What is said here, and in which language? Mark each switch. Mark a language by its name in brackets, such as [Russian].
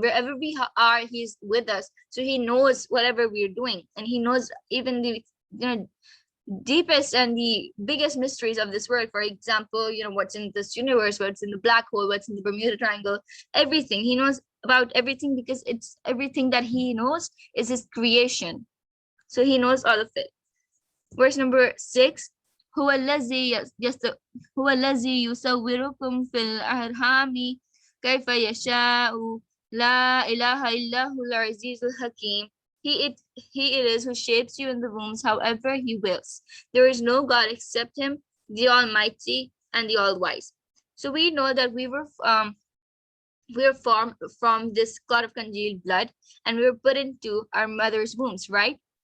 [English] Wherever we are, he's with us. So he knows whatever we're doing, and he knows even the deepest and the biggest mysteries of this world. For example, what's in this universe, what's in the black hole, what's in the Bermuda Triangle, everything. He knows about everything because it's everything that he knows is his creation. So he knows all of it. Verse number 6, [Arabic] هو الذي يصوركم في الأرحام كيف يشاء لا إله إلا هو العزيز الحكيم. [English] He it is who shapes you in the wombs however he wills. There is no God except him, the Almighty and the All-Wise. So we know that we were formed from this clot of congealed blood, and we were put into our mother's wombs, right?